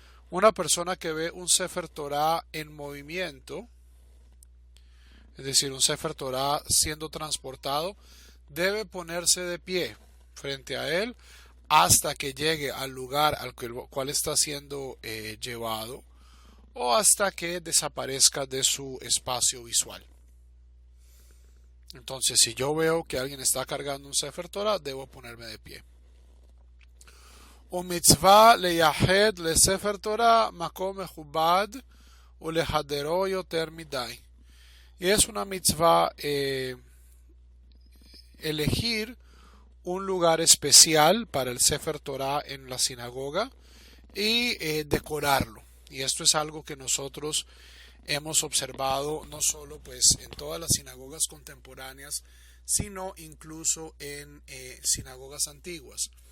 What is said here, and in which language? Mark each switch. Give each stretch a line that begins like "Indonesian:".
Spanish: Una persona que ve un Sefer Torah en movimiento, es decir, un Sefer Torah siendo transportado, debe ponerse de pie frente a él hasta que llegue al lugar al cual está siendo llevado, o hasta que desaparezca de su espacio visual. Entonces, si yo veo que alguien está cargando un Sefer Torah, debo ponerme de pie.
Hebrew: ומצווה לייחד לספר תורה מקום מכובד ולהדרו יותר מדי.
Spanish: Y es una mitzvah elegir un lugar especial para el Sefer Torah en la sinagoga y decorarlo. Y esto es algo que nosotros hemos observado no solo pues en todas las sinagogas contemporáneas, sino incluso en sinagogas antiguas.